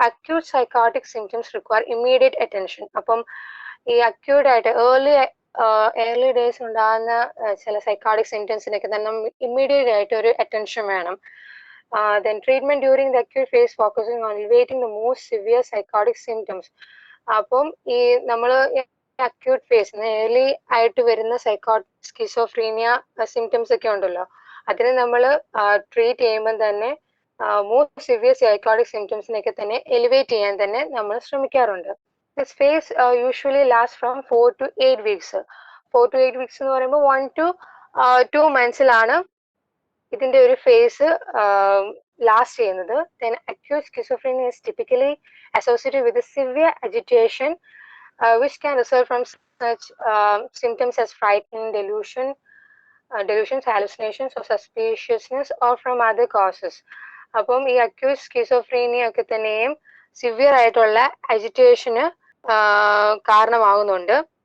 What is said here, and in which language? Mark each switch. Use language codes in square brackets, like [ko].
[en] Acute psychotic symptoms require immediate attention. [ml] അപ്പം ഈ acute ആയിട്ട് ഏർലി ഡേയ്സ് ഉണ്ടാകുന്ന ചില സൈക്കോട്ടിക് സിംറ്റംസിനൊക്കെ തന്നെ ഇമ്മീഡിയറ്റ് ആയിട്ട് ഒരു അറ്റൻഷൻ വേണം. [en] Then treatment during the acute phase focusing on alleviating the most severe psychotic symptoms. [ml] അപ്പം ഈ നമ്മൾ അക്യൂട്ട് ഫേസ് ഏർലി ആയിട്ട് വരുന്ന സ്കിസോഫ്രീനിയ സിംറ്റംസ് ഒക്കെ ഉണ്ടല്ലോ, അതിനെ നമ്മൾ ട്രീറ്റ് ചെയ്യുമ്പോൾ തന്നെ മോസ്റ്റ് സിവിയർ സൈക്കോട്ടിക് സിംറ്റംസിനൊക്കെ തന്നെ എലിവേറ്റ് ചെയ്യാൻ തന്നെ നമ്മൾ ശ്രമിക്കാറുണ്ട്. [en] This phase usually last from 4 to 8 weeks. 4 to 8 weeks [ml] എന്ന് പറയുമ്പോൾ [en] 1 to 2 months [ml] ഇതിന്റെ ഒരു ഫേസ് ലാസ്റ്റ് ചെയ്യുന്നത്. [en] Then acute schizophrenia is typically associated with a severe agitation which can result from such symptoms as frightening, delusions, hallucinations or suspiciousness or from other causes. [ml] അപ്പം ഈ acute schizophrenia ഒക്കെ തന്നെയും severe ആയിട്ടുള്ള അജിറ്റേഷന് കാരണമാകുന്നുണ്ട്.